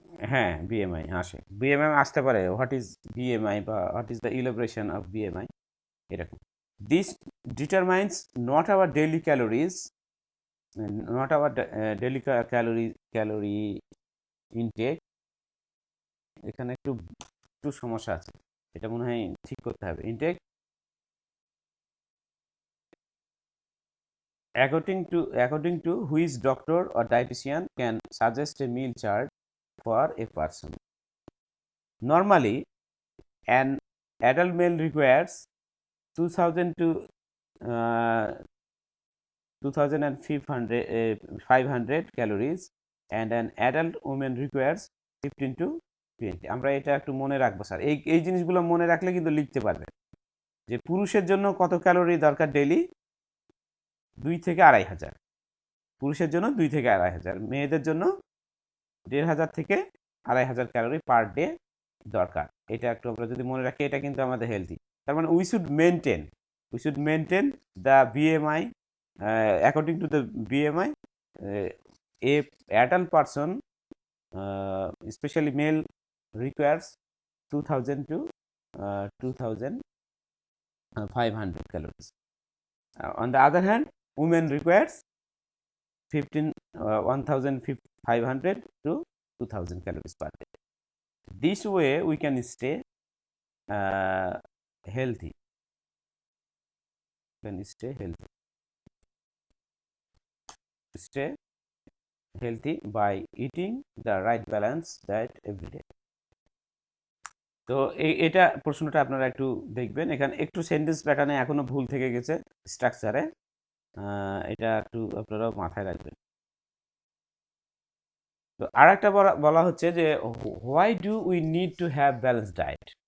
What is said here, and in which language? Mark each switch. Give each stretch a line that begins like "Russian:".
Bangla: হ্যাঁ, বিএমআই আসে, বিএমআই আসতে পারে।
English: What is BMI বা what is the elaboration of BMI, এরকম। This determines not our daily calories, not our daily calorie intake.
Bangla: এখানে একটু একটু সমস্যা আছে, এটা মনে হয় ঠিক করতে হবে।
English: Intake according to which doctor or dietitian can suggest a meal chart for a person. Normally an adult male requires 2000 to 2500 calories and an adult woman requires 15 to 20।
Bangla: আমরা এটা একটু মনে রাখবো স্যার, এই জিনিসগুলো মনে রাখলে কিন্তু লিখতে পারবেন যে পুরুষের জন্য কত ক্যালোরি দরকার ডেইলি, 2 থেকে 2500। পুরুষের জন্য 2 থেকে 2500, মেয়েদের জন্য 1500 থেকে 2500 ক্যালোরি পার ডে দরকার। এটা একটু আমরা যদি মনে রাখি, এটা কিন্তু আমাদের হেলদি। তার মানে
English: we should maintain the BMI
Bangla: according to the BMI.
English: A adult person specially male requires 2000 to 2500 calories. On the other hand, women requires 1500 to 2000 calories per day. This way we can stay healthy. Stay healthy by eating the right balance diet every day.
Bangla: তো এটা প্রশ্নটা আপনারা একটু দেখবেন, এখানে একটু sentence প্যাটার্নে এখনো ভুল থেকে গেছে স্ট্রাকচারে, এটা একটু আপনারা মাথায় রাখবেন। তো আর একটা বলা হচ্ছে যে
English: Why do we need to have balance diet.